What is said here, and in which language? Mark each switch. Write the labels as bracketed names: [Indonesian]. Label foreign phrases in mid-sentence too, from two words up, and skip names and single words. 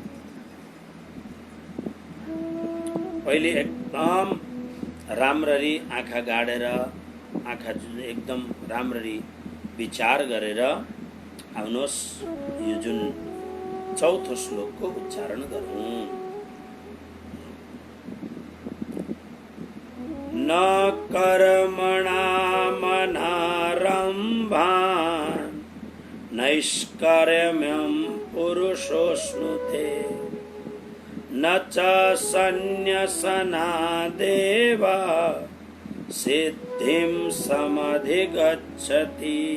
[Nepali] पहिले एकदम राम्ररी आँखा गाडेर, आँखा एकदम राम्ररी विचार गरेर आउनुहोस्, यो जुन चौथो श्लोकको उच्चारण गरौँ। [Sanskrit] न कर्मणा मनारम्भान् नैष्कर्म्यं पुरुषोऽश्नुते न च सन्न्यसनादेव सिद्धिं समधिगच्छति।